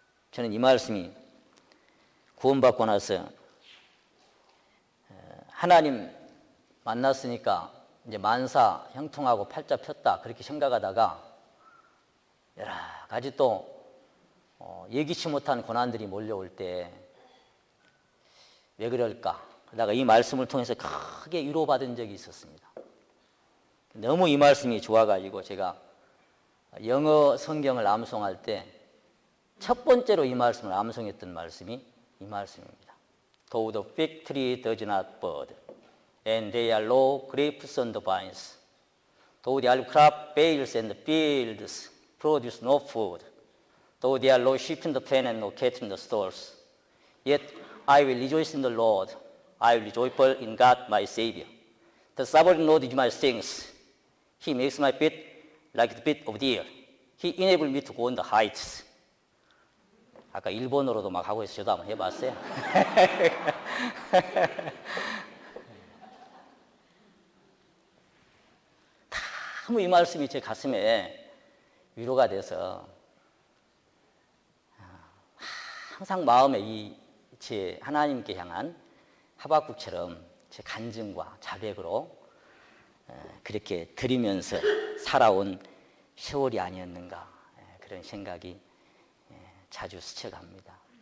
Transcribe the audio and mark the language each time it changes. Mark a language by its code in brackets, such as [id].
[ko] 저는 이 말씀이 구원받고 나서 하나님 만났으니까 이제 만사 형통하고 팔자 폈다 그렇게 생각하다가 여러 가지 또 예기치 못한 고난들이 몰려올 때 왜 그럴까? 그러다가 이 말씀을 통해서 크게 위로받은 적이 있었습니다. 너무 이 말씀이 좋아가지고 제가 영어 성경을 암송할 때 첫 번째로 이 말씀을 암송했던 말씀이 이 말씀입니다. [en] Though the fig tree does not bud, and there are no grapes on the vines, though the olive crop fails and the fields produce no food, though there are no sheep in the pen and no cattle in the stalls, yet I will rejoice in the Lord. I will be joyful in God my Savior. The sovereign Lord is my strength. He makes my feet like the feet of deer. He enables me to go on the heights. [ko] 아까 일본어로도 막 하고 있어요. 저도 한번 해봤어요. 너무 이 말씀이 제 가슴에 위로가 돼서 항상 마음에 제 하나님께 향한 하박국처럼 제 간증과 자백으로 그렇게 드리면서 살아온 세월이 아니었는가 그런 생각이 자주 스쳐갑니다.